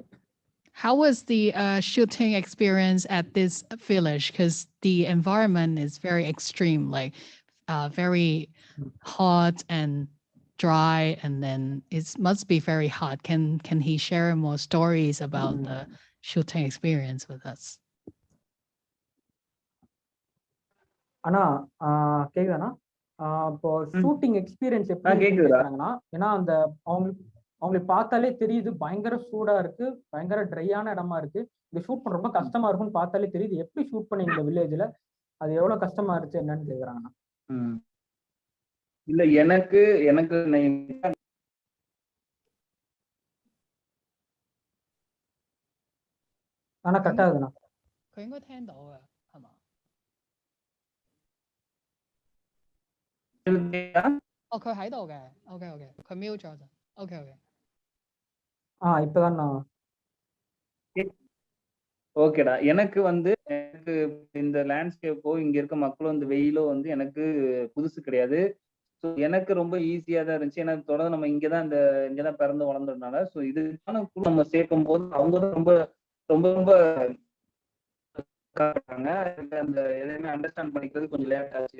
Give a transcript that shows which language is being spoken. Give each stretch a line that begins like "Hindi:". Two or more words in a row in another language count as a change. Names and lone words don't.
English: How was the shooting experience at this village? Because the environment is very extreme, like very hot and dry, and then it must be very hot. Can he share more stories about the shooting experience with us?
Tamil: அண்ணா கேக்குதாண்ணா இப்போ
English: shooting experience
Tamil: எப்படி கேக்குறாங்கன்னா, ஏன்னா அந்த அவங்களை பார்த்தாலே தெரியுது பயங்கர சூடா இருக்கு, பயங்கர ட்ரையான இடமா இருக்கு. இந்த ஷூட் பண்ண ரொம்ப கஷ்டமா இருக்கும்னு பார்த்தாலே தெரியுது. எப்படி ஷூட் பண்ணீங்க இந்த வில்லேஜ்ல, அது எவ்வளவு கஷ்டமா இருந்துச்சு என்னன்னு கேக்குறாங்கண்ணா. இல்ல எனக்கு ஆனா கட் ஆகுதுண்ணா.
Cantonese: 佢應該聽到嘅，係嘛？哦，佢喺度嘅 ，OK， 佢 mute 咗就 ，OK。
Tamil: இப்பதான் ஓகேடா. எனக்கு இந்த லேண்ட்ஸ்கேப்போ இங்க இருக்க மக்களும் இந்த வெயிலோ எனக்கு புதுசு கிடையாது. ஸோ எனக்கு ரொம்ப ஈஸியா தான் இருந்துச்சு. ஏன்னா தொடர்ந்து நம்ம இங்கதான் பிறந்து வளர்ந்ததுனால, ஸோ இதுக்கான குழு நம்ம சேர்க்கும் போது அவங்க தான் ரொம்ப ரொம்ப ரொம்ப அந்த எதையுமே அண்டர்ஸ்டாண்ட் பண்ணிக்கிறது கொஞ்சம் லேட் ஆச்சு.